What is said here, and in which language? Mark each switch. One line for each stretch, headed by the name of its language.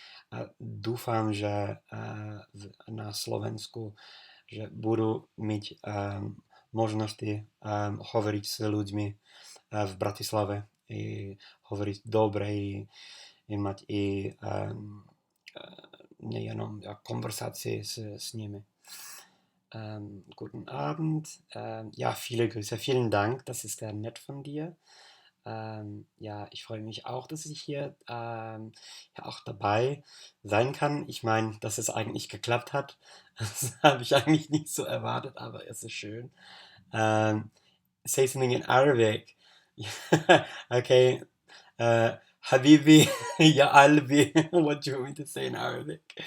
Slovak: A dúfam, že na Slovensku že budú mať možnosti hovoriť s ľuďmi v Bratislave i hovoriť dobre i mať i nejenom konversácie s nimi.
German: Guten Abend. Ja, viele Grüße. Vielen Dank, das ist sehr nett von dir. Ja, ich freue mich auch, dass ich hier ja auch dabei sein kann. Ich meine, dass es eigentlich geklappt hat. Das habe ich eigentlich nicht so erwartet, aber es ist schön.
English: Say something in Arabic.
Arabic: Okay. حبيبي يا قلبي.
English: What do you want me to say in Arabic?